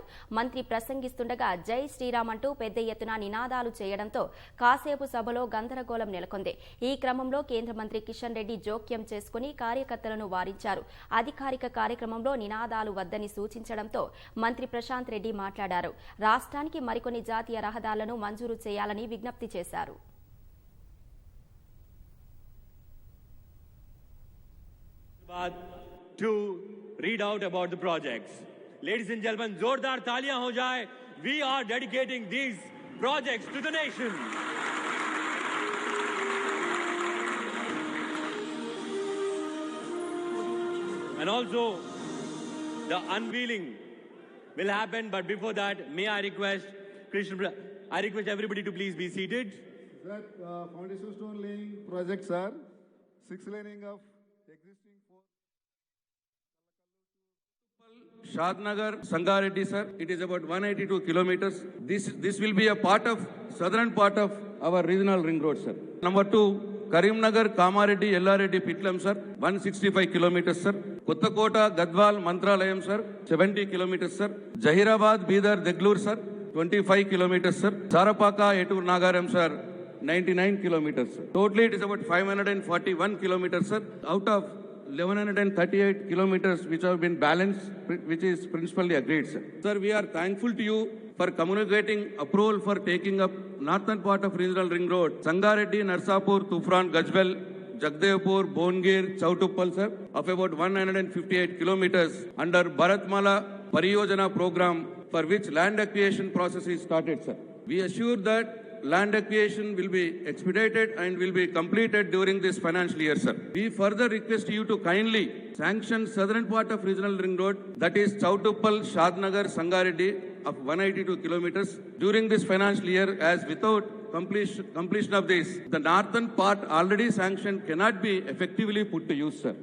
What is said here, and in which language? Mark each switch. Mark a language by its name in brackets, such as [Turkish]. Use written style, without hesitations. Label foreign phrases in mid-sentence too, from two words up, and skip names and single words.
[Telugu] మంత్రి ప్రసంగిస్తుండగా జై శ్రీరామ్ అంటూ పెద్ద ఎత్తున నినాదాలు చేయడంతో కాసేపు సభలో గందరగోళం నెలకొంది. ఈ క్రమంలో కేంద్ర మంత్రి కిషన్ రెడ్డి జోక్యం చేసుకుని కార్యకర్తలను వారించారు. అధికారిక కార్యక్రమంలో నినాదాలు వద్దని సూచించడంతో మంత్రి ప్రశాంత్ రెడ్డి మాట్లాడారు. రాష్ట్రానికి మరికొన్ని జాతీయ రహదారులను మంజూరు చేయాలని విజ్ఞప్తి చేశారు. [English] To read out about the projects. Ladies and gentlemen, [Hindi] जोरदार तालियां हो जाए. [English] We are dedicating these projects to the nation. And also, the unveiling will happen. But before that, may I request everybody to please be seated. Sir, foundation stone laying project, sir. 6 laning of existing 4. Shadnagar, Sangareddy, sir. It is about 182 kilometers. This will be a part of southern part of our regional ring road, sir. Number 2. Karimnagar, Kamareddy, Yellareddy, Pitlam, sir, 165 kilometers, sir. Kottakota, Gadwal, Mantralayam, sir, 70 kilometers, sir. Jahirabad, Bidar, Deglur, sir, 25 kilometers, sir. Sarapaka, Etur, Nagaram, sir, 99 kilometers, sir. Totally, it is about 541 kilometers, sir, out of 1138 kilometers which have been balanced, which is principally agreed, sir. Sir, we are thankful to you for communicating approval for taking up northern part of regional ring road, Sangareddy, Narsapur, Tufran, Gajwel, Jagdevpur, Bongir, Chautuppal, sir, of about 158 kilometers under Bharatmala Pariyojana program, for which land acquisition process is started, sir. We assure that land acquisition will be expedited and will be completed during this financial year, sir. We further request you to kindly sanction southern part of regional ring road, that is Chautuppal, Shadnagar, Sangareddy, of 182 kilometers during this financial year, as without completion of this, the northern part already sanctioned cannot be effectively put to use, sir.